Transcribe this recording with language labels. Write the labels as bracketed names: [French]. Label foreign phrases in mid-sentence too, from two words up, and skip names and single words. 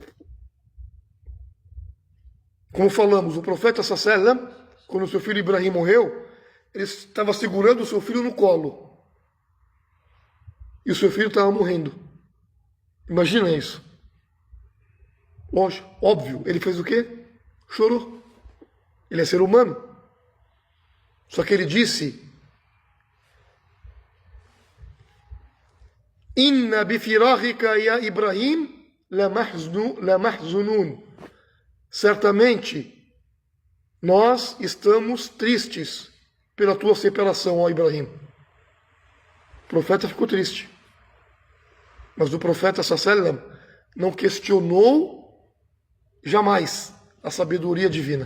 [Portuguese] Como falamos, o profeta sallam, quando seu filho Ibrahim morreu, ele estava segurando o seu filho no colo. E o seu filho estava morrendo. Imagina isso. Lógico, óbvio. Ele fez o quê? Chorou. Ele é ser humano. Só que ele disse, [Arabic] إنا بفراقك يا إبراهيم لمحزونون. [Portuguese] certamente nós estamos tristes pela tua separação, ó Ibrahim. O profeta ficou triste. Mas o profeta sallam não questionou jamais a sabedoria divina.